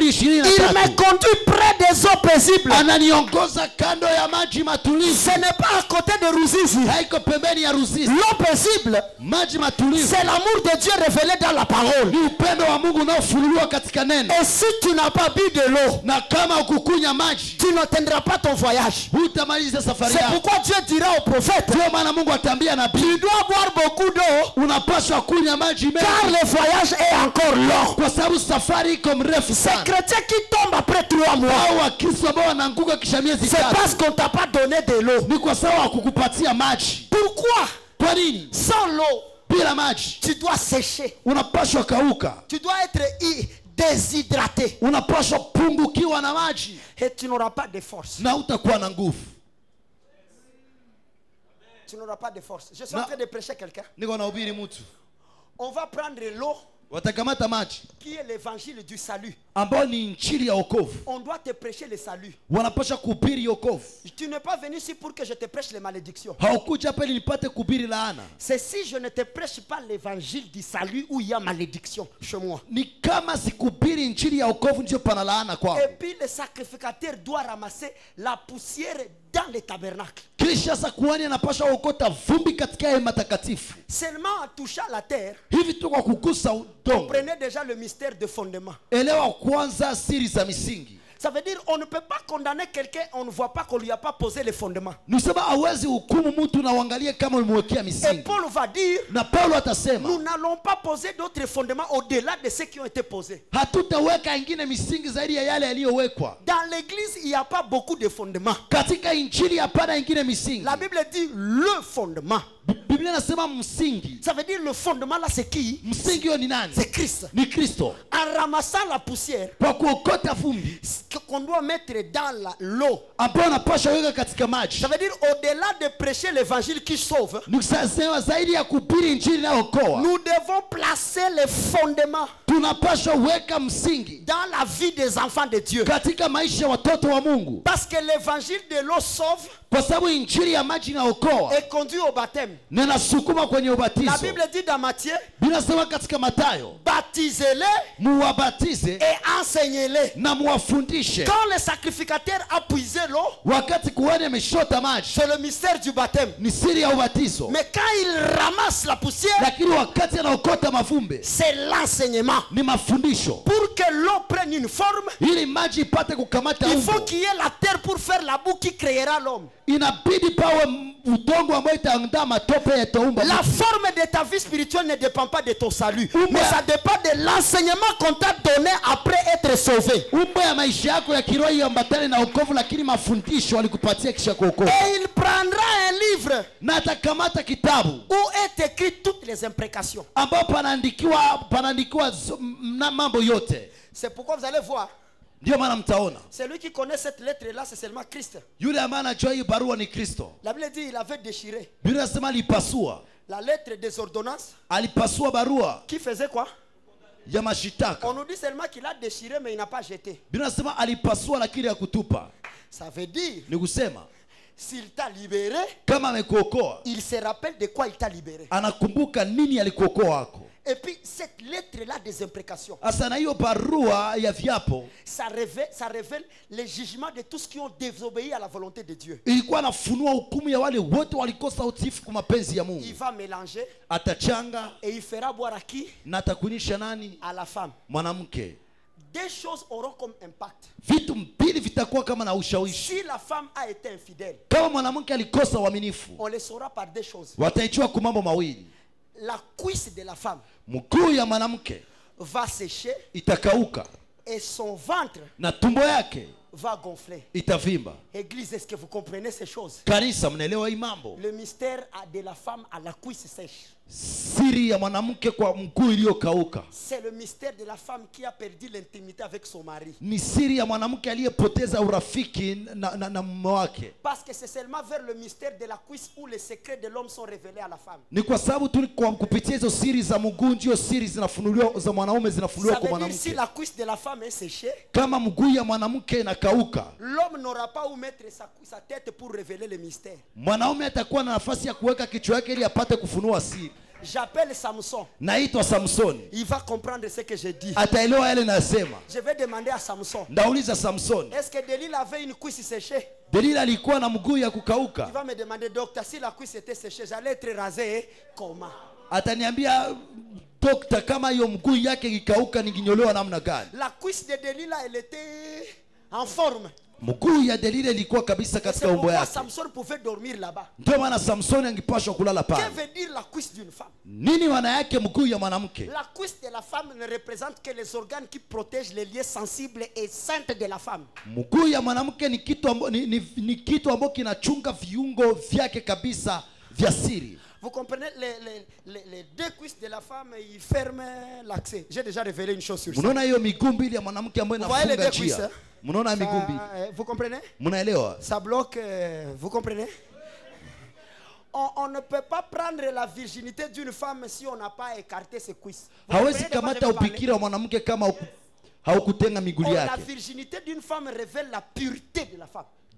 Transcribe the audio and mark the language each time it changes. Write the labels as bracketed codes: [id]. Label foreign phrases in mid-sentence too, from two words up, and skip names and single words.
[fr] il me 23, conduit près des eaux paisibles. [sw] ananiongoza kando ya maji matulivu. [fr] Ce n'est pas à côté de Ruzizi. [sw] Haiko pembeni ya Ruzizi. [fr] L'eau paisible, [sw] Maji matulivu [fr] c'est l'amour de Dieu révélé dans la parole. [sw] ni upendo wa Mungu unaofunuliwa katika neno. [fr] Et si tu n'as pas bu de l'eau, [sw] Na kama ukukunya maji, [fr] tu n'atteindras pas ton voyage. [sw] hutamaliza safari [fr] C'est [sw] yako. [fr] pourquoi Dieu dira au prophète, [sw] Ndio maana Mungu atambia nabii, [fr] tu dois boire beaucoup d'eau [sw] unapaswa kunywa maji [fr] car [sw] mengi [fr] le voyage est encore long. [sw] kwa sababu safari iko mrefu [fr] Ces [sw] sana. [fr] chrétiens qui tombent après 3 mois, [sw] Hao Wakristo ambao wanaanguka kisha miezi [fr] c'est parce [sw] tatu [fr] qu'on t'a pas donné de l'eau. [sw] ni kwa sababu hakukupatia maji. [fr] Pourquoi? [sw] Kwa nini? [fr] Sans l'eau, [sw] Bila maji [fr] tu dois sécher. [sw] unapaswa kauka, [fr] Tu dois être déshydraté. [sw] unapaswa pungukiwa na maji [fr] Et tu n'auras pas de force. [sw] na utakuwa na nguvu. [fr] Tu n'auras pas de force. Je suis en Non. train de prêcher quelqu'un. [sw] Niko nahubiri mtu, [fr] On va prendre l'eau [sw] watakamata maji [fr] qui est l'évangile du salut. [sw] ambao ni injili ya wokovu, [fr] On doit te prêcher le salut. [sw] wanapaswa kuhubiri wokovu. [fr] Tu n'es pas venu ici pour que je te prêche les malédictions. [sw] Haukuja hapa ili nipate kuhubiri laana. [fr] C'est si je ne te prêche pas l'évangile du salut où il y a malédiction chez moi. [sw] Ni kama sikuhubiri injili ya wokovu ndio pana laana kwao. [fr] Et puis le sacrificateur doit ramasser la poussière dans les tabernacles. [sw] Kisha sasa kuhani anapasha kuokota vumbi katika hema takatifu. [fr] Seulement en touchant la terre, [sw] Hivi tu kwa kugusa udongo, [fr] prenez déjà le mystère de fondement. [sw] elewa kwanza siri za misingi. [fr] Ça veut dire on ne peut pas condamner quelqu'un, on ne voit pas qu'on lui a pas posé les fondements. [sw] Nisema hawezi hukumu mtu na uangalie kama umemwekea [fr] Et [sw] misingi. [fr] Paul va dire, [sw] Na Paulo atasema [fr] nous n'allons pas poser d'autres fondements au-delà de ceux qui ont été posés. [sw] hatutaweka ingine misingi zaidi ya yale yaliyowekwa. [fr] Dans l'église, il n'y a pas beaucoup de fondements. [sw] Katika injili hapana ingine misingi. [fr] La Bible dit le fondement. [sw] Biblia inasema msingi. [fr] Ça veut dire le fondement là, c'est qui? [sw] Msingi huo ni nani? [fr] C'est Christ. [sw] Ni Kristo. [fr] En ramassant la poussière [sw] Kwa kuokota vumbi [fr] qu'on doit mettre dans l'eau. [sw] ambao unapasha weka katika maji. [fr] Ça veut dire au-delà de prêcher l'évangile qui sauve, [sw] Nikusema zaidi ya kuhubiri injili inayookoa, [fr] nous devons placer les fondements [sw] tunapasha weka msingi [fr] dans la vie des enfants de Dieu. [sw] katika maisha ya watoto wa Mungu, [fr] Parce que l'évangile de l'eau sauve [sw] kwa sababu injili ya maji inaokoa [fr] et conduit au baptême. [sw] na inasukuma kwenye [fr] La [sw] ubatizo. [fr] Bible dit dans Matthieu, [sw] Binasema katika Mathayo, [fr] baptisez-les [sw] muwabatize [fr] et enseignez-les. [sw] na muwafundishe. [fr] Quand le sacrificateur a puisé l'eau, [sw] Wakati kuhani ameshota maji [fr] c'est le mystère du baptême. [sw] ni siri ya ubatizo, [fr] Mais quand il ramasse la poussière, [sw] lakini wakati anaokota mavumbi [fr] c'est l'enseignement. [sw] ni mafundisho. [fr] Pour que l'eau prenne une forme, [sw] Ili maji ipate kukamata [fr] il faut [sw] umbo, [fr] qu'il y ait la terre pour faire la boue qui créera l'homme. [sw] inabidi pawe udongo ambao itaandaa matope yataumba [fr] La [sw] mtu. [fr] forme de ta vie spirituelle ne dépend pas de ton salut, [sw] Umba. [fr] mais ça dépend de l'enseignement qu'on t'a donné après être sauvé. [sw] Umbo ya maisha yako ya kiroho iambatane na wokovu, lakini mafundisho walikupatia kisha kuokoka. [fr] Et il prendra un livre [sw] Na atakamata kitabu [fr] où est écrit toutes les imprécations. [sw] ambao panaandikiwa mambo yote. [fr] C'est pourquoi vous allez voir, [sw] Ndio maana mtaona [fr] celui qui connaît cette lettre-là, c'est seulement Christ. [sw] yule ambaye anajua hii barua ni Kristo. [fr] La Bible dit il avait déchiré [sw] Biblia inasema alipasua, [fr] la lettre des ordonnances [sw] alipasua barua [fr] qui faisait quoi? [sw] ya mashitaka. [fr] On nous dit seulement qu'il a déchiré, mais il n'a pas jeté. [sw] Biblia inasema alipasua lakini hakutupa. [fr] Ça veut dire, [sw] Ni kusema [fr] s'il t'a libéré, [sw] kama amekuokoa, [fr] il se rappelle de quoi il t'a libéré. [sw] anakumbuka nini alikuokoa wako. [fr] Et puis, cette lettre-là des imprécations, [sw] Asa na hiyo barua ya viapo [fr] ça révèle les jugements de tous qui ont désobéi à la volonté de Dieu. [sw] ilikuwa nafunua hukumu ya wale wote walikosa utiifu kwa mapenzi ya Mungu. [fr] Il va mélanger [sw] Atachanga [fr] et il fera boire à qui? [sw] na atakunisha nani? [fr] À la femme. [sw] Mwanamke. [fr] Deux choses auront comme impact. [sw] Vitu mbili vitakuwa kama na ushawishi. [fr] Si la femme a été infidèle, [sw] Kama mwanamke alikosa uaminifu, [fr] on le saura par deux choses. [sw] wataijua kwa mambo mawili. [fr] La cuisse de la femme [sw] Mguu ya mwanamke [fr] va sécher [sw] itakauka [fr] et son ventre [sw] na tumbo yake [fr] va gonfler. [sw] itavimba. [fr] Église, est-ce que vous comprenez ces choses? [sw] Kanisa, mnaelewa hii mambo? [fr] Le mystère de la femme à la cuisse sèche. [sw] Siri ya mwanamke kwa mguu iliyokauka [fr] C'est le mystère de la femme qui a perdu l'intimité avec son mari. [sw] ni siri ya mwanamke aliyepoteza urafiki na mume wake. [fr] Parce que c'est seulement vers le mystère de la cuisse où les secrets de l'homme sont révélés à la femme. [sw] Ni kwa sababu tu kwa kupitia hizo siri za mguu ndio siri zinafunuliwa za mwanaume zinafunuliwa [fr] Ça [sw] kwa [fr] veut dire si [sw] mwanamke. [fr] la cuisse de la femme est séchée, [sw] Kama mguu ya mwanamke inakauka, [fr] l'homme n'aura pas où mettre sa tête pour révéler le mystère. [sw] mwanaume atakuwa na nafasi ya kuweka kichwa yake ili apate kufunua siri. [fr] J'appelle Samson. [sw] Naitwa Samsoni, [fr] Il va comprendre ce que je dis. [sw] ataelewa yale nasema. [fr] Je vais demander à Samson. [sw] Ndauliza Samsoni, [fr] Est-ce que Delilah avait une cuisse séchée? [sw] Delila alikuwa na mguu ya [fr] Il [sw] kukauka? [fr] va me demander, docteur, si la cuisse était séchée, j'allais être rasé. Comment? [sw] Ataniambia, dokta, kama hiyo mguu yake ikauka ninginyolewa namna gani? [fr] La cuisse de Delilah, elle était en forme. [sw] Mguu ya Delila ilikuwa kabisa [fr] C'est [sw] katika umbo [fr] pourquoi [sw] yake. [fr] Samson pouvait dormir là-bas. [sw] Ndio maana Samsoni angepashwa kulala [fr] Que [sw] pale. [fr] veut dire la cuisse d'une femme? [sw] Nini maana yake mguu ya mwanamke? [fr] La cuisse de la femme ne représente que les organes qui protègent les liens sensibles et saints de la femme. [sw] Mguu ya mwanamke ni kitu ni kitu ambacho kinachunga viungo vyake kabisa vya siri. [fr] Vous comprenez, les deux cuisses de la femme, ils ferment l'accès. J'ai déjà révélé une chose sur ça. [sw] Mnaona hiyo miguu mbili ya mwanamke ambayo [fr] Vous voyez les [sw] inafunga [fr] deux cuisses, [sw] njia? [fr] hein? [sw] Mnaona miguu mbili? [fr] Vous comprenez? [sw] Mnaelewa? [fr] Ça bloque, vous comprenez? On ne peut pas prendre la virginité d'une femme si on n'a pas écarté ses cuisses. Vous [sw] Hawezi [fr] comprenez de quoi je [sw] kamata [fr] veux parler? [sw] ubikira wa mwanamke kama haukutenga miguu [fr] La [sw] yake. [fr] virginité d'une femme révèle la pureté de la femme.